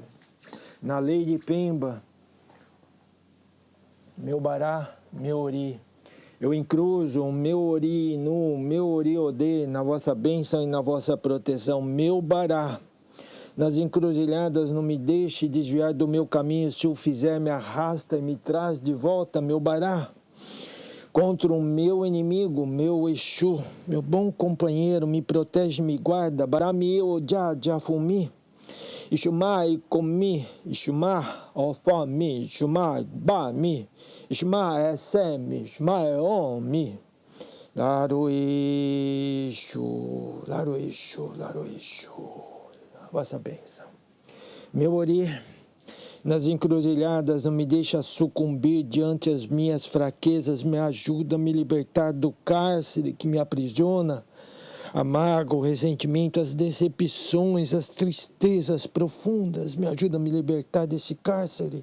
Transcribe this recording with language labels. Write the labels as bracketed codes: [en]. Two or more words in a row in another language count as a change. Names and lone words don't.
[pt] Na lei de Pemba, meu Bará, meu Ori, eu encruzo o meu Ori Nu, meu Ori Odê, na vossa bênção e na vossa proteção, meu Bará. Nas encruzilhadas não me deixe desviar do meu caminho, se o fizer me arrasta e me traz de volta, meu Bará. Contra o meu inimigo, meu Exu, meu bom companheiro, me protege, me guarda, [yo] Barami Ojá Jafumi. Ixumai comi, Ixumá ofami, Ixumá bami, Ixumá semi, Ixumá omi. Laro Exu, Laro Exu, Laro Exu. [pt] Vossa bênção. Meu Ori, nas encruzilhadas não me deixa sucumbir diante as minhas fraquezas, me ajuda a me libertar do cárcere que me aprisiona. A mágoa, o ressentimento, as decepções, as tristezas profundas, me ajuda a me libertar desse cárcere.